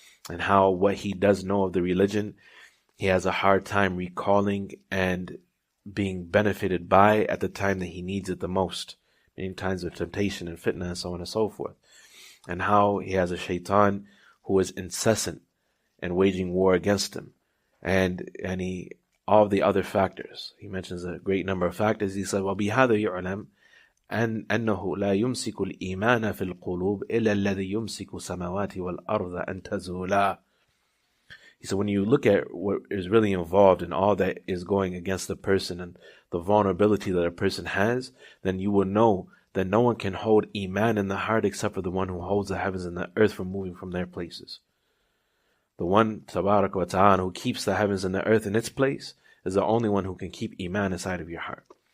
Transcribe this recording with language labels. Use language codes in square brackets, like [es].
[en] And how what he does know of the religion, he has a hard time recalling and being benefited by at the time that he needs it the most. In times of temptation and fitna and so on and so forth. And how he has a shaitan who is incessant and waging war against him. And all the other factors. He mentions a great number of factors. He said, [ar] وَبِهَذَا يُعْلَمْ أنه لا يمسك الإيمان في القلوب إلا الذي يمسك السماوات والأرض أن تزولا. [en] He said, when you look at what is really involved in all that is going against the person and the vulnerability that a person has, then you will know that no one can hold Iman in the heart except for the one who holds the heavens and the earth from moving from their places. The one, Tabarak wa Ta'ala, who keeps the heavens and the earth in its place is the only one who can keep Iman inside of your heart.